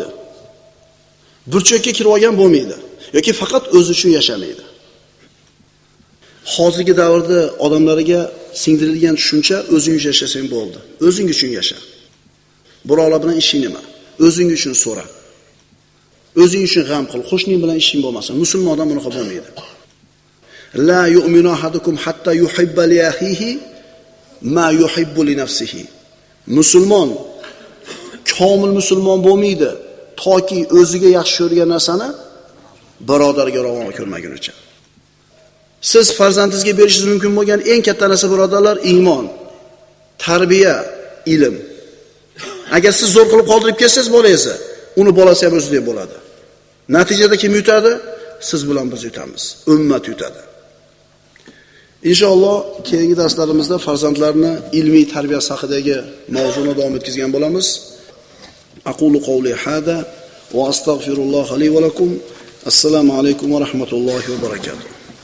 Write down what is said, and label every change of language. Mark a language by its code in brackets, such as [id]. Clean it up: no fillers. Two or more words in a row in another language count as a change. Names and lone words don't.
[uz] Burchakka kirib olgan bo'lmaydi yoki faqat o'zi uchun yashamaydi. Hozirgi davrda odamlariga singdirilgan tushuncha o'zing uchun yashasang bo'ldi. O'zing uchun yasha. Birovlar bilan ishing nima? O'zing uchun so'ra. O'zing uchun g'am qil. Qo'shning bilan ishing bo'lmasin. Musulmon odam bunaqa bo'lmaydi. [ar] لا يؤمن أحدكم حتى يحب لأخيه ما يحب لنفسه. [uz] Musulmon komil musulmon bo'lmaydi toki o'ziga yaxshi ko'rgan narsani birodariga ravo ko'rmagunicha. Siz farzandingizga berishingiz mumkin bo'lgan eng katta narsa birodarlar iymon, tarbiya, ilm. Agar siz zo'r qilib qoldirib ketsangiz bolangizni, uni bolasi ham o'zidek bo'ladi. Natijada kim yutadi? Siz bilan biz yutamiz. Ummat yutadi. Inshaalloh keyingi darslarimizda farzandlarni ilmiy tarbiyasi haqidagi mavzuni davom etkazgan bo'lamiz. [ar] أقول قولي هذا وأستغفر الله لي ولكم. السلام عليكم ورحمة الله وبركاته.